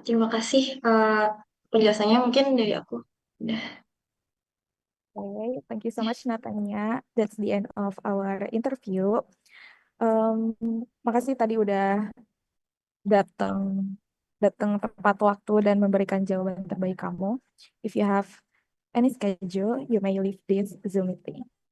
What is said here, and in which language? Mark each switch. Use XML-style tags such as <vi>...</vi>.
<id>Terima kasih penjelasannya mungkin dari aku. Udah.</id> <en>Okay, thank you so much Natanya. That's the end of our interview.</en> <id>Em, Makasih tadi udah datang datang tepat waktu dan memberikan jawaban terbaik kamu.</id> <en>If you have any schedule, you may leave this Zoom meeting.</en>